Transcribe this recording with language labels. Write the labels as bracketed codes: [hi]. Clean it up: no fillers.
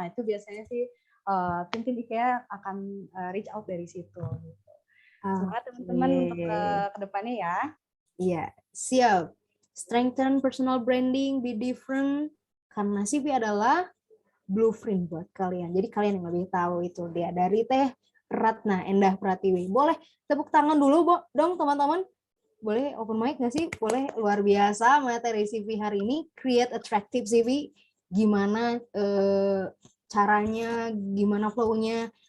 [id] Nah itu biasanya sih tim IKEA akan reach out dari situ. Gitu. Semangat teman-teman untuk ke depannya ya. Iya, siap. [en] Strengthen personal branding, be different. [id] Karena CV adalah blueprint buat kalian. Jadi kalian yang lebih tahu itu dia. Dari Teh Ratna Endah Pratiwi. Boleh tepuk tangan dulu dong teman-teman. Boleh open mic nggak sih? Boleh. Luar biasa materi CV hari ini. [en] Create attractive CV. [id] Gimana caranya, gimana flow-nya.